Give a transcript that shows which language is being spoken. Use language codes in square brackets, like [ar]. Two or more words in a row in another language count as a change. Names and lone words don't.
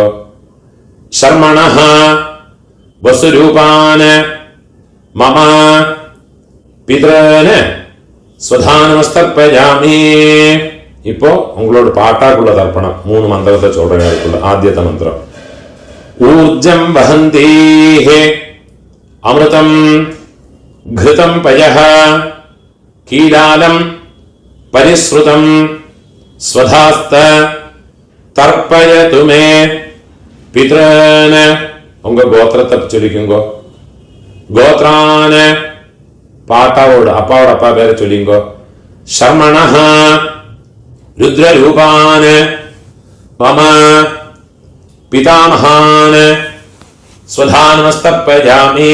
[sa] शर्मणः वसुरूपान् मम पितॄन् स्वधानमस्तर्पयामि. [ta] இப்போ உங்களோட பாட்டாக்குள்ள தர்ப்பணம். 3 மந்திரத்தை சொல்றேன் அதுக்குள்ள. ஆத்தியத்த மந்திரம். [sa] ऊर्जं वहन्तीः अमृतं घृतं पयः कीलालं परिश्रुतं स्वधास्त तर्पयतु मे पितॄन्. [ta] உங்க கோத்திரத்தை சொல்லிக்குங்கோ. கோத்ரான பாட்டாவோட அப்பாவோட அப்பா பேரை சொல்லிங்கோ. [sa] शर्मणः रुद्ररूपान् मम पितामहान् स्वधानमस्तर्पयामि.